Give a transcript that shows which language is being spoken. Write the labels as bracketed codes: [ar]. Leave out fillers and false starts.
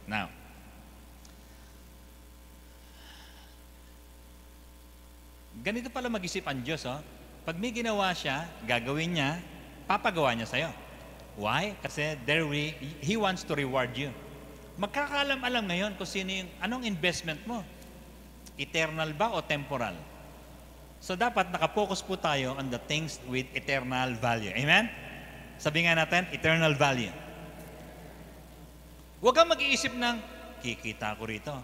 [tl] Now, ganito pala mag-isip ang Diyos, oh. Pag may ginawa siya, gagawin niya, papagawa niya sa'yo. [en] Why? Kasi He wants to reward you. [tl] Magkakaalam-alam ngayon kung anong investment mo. [en] Eternal ba o temporal? So [tl] dapat nakapokus po tayo [en] on the things with eternal value. Amen? [tl] Sabi nga natin, eternal value. Huwag kang mag-iisip ng, kikita ko rito.